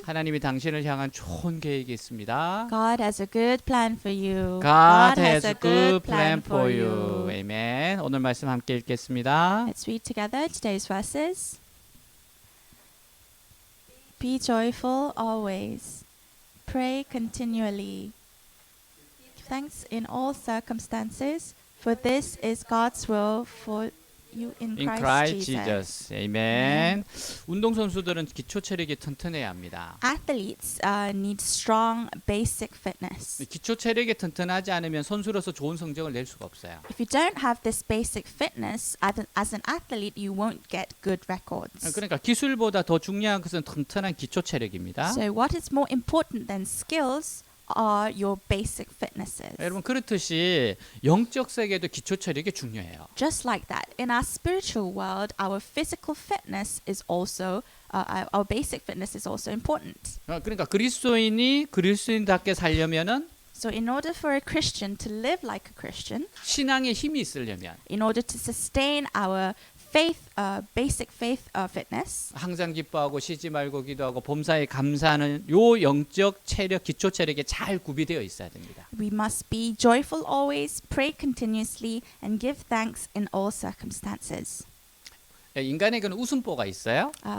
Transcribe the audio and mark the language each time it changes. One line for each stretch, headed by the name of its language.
Korean: 하나님이 당신을 향한 좋은 계획이 있습니다.
English: God has a good plan for you. God has a good plan for you.
Korean: 아멘. 오늘 말씀 함께 읽겠습니다.
English: Let's read together today's verses. Be joyful always. Pray continually. Give thanks in all circumstances, for this is God's will for you in In Christ Christ Jesus. Jesus. 아멘.
Korean: 운동 선수들은 기초 체력이 튼튼해야 합니다.
English: Athletes need strong basic fitness.
Korean: 기초 체력이 튼튼하지 않으면 선수로서 좋은 성적을 낼 수가 없어요.
English: If you don't have this basic fitness, as an athlete, you won't get good records.
Korean: 그러니까 기술보다 더 중요한 것은 튼튼한 기초 체력입니다.
English: So what is more important than skills are your basic fitnesses.
Korean: 여러분 그렇듯이 영적 세계도 기초 체력이 중요해요.
English: Just like that, in our spiritual world, our physical fitness is also our basic fitness is also important.
Korean: 그러니까 그리스도인이 그리스도인답게 살려면은
English: So in order for a Christian to live like a Christian,
Korean: 신앙에 힘이 있으려면
English: in order to sustain our faith, basic faith fitness,
Korean: 항상 기뻐하고 쉬지 말고 기도하고 범사에 감사하는 요 영적 체력, 기초 체력이 잘 구비되어 있어야 됩니다.
English: we must be joyful always, pray continuously, and give thanks in all circumstances.
Korean: 인간에게는 웃음보가 있어요.